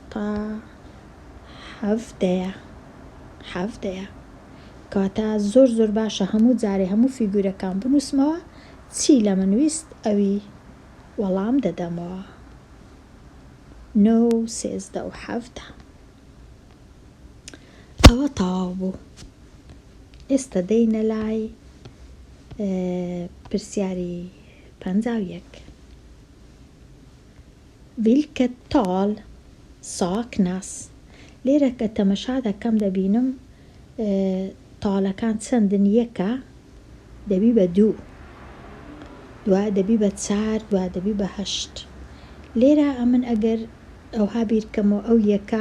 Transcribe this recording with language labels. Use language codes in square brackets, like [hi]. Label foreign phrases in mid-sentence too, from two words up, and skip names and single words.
[ckb] 8 هەفتەیە کاتە زۆر باشە هەموو جارێ هەموو فیگورەکان بنووسمەوە چی لە منویست ئەوی وەڵام دەدەمەوە 9 13 و 7 ئەوە تەواو بوو ئێستا دەینە لای پرسیاری 51 [sv] Vilket tal saknas [ckb] لێرە کە تەمەشا دەکەم دەبینم تاڵەکان چەندن یەکە دەبی بە 2 دوای دەبی بە 4 دوای دەبی بە 8 لێرە ئەمن ئەگەر ئەوها بیرکەمەوە ئەو یەکە